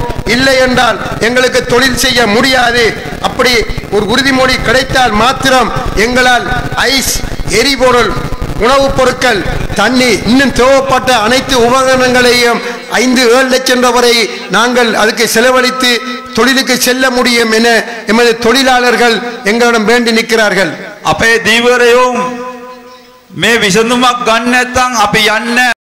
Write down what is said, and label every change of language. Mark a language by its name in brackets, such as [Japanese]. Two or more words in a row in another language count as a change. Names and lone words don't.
[Tamil] இல்லை என்றால் எங்களுக்கு தொழில் செய்ய முடியாது. அப்படி ஒரு உறுதிமொழி கிடைத்தால் மாத்திரம் எங்களால் ஐஸ், எரிபொருள், உணவுப் பொருட்கள், தண்ணி, இன்னும் தேவைப்பட்ட அனைத்து உபகரணங்களையும் 5-7 லட்சம் வரை நாங்கள் அதுக்கு செலவழித்து தொழிலுக்கு செல்ல முடியும் என எமது தொழிலாளர்கள் எங்களிடம் வேண்டி நிற்கிறார்கள். [Sinhala] අපේ දීවරයෝ මේ විසඳුමක් ගන්න නැත්නම් අපි යන්නේ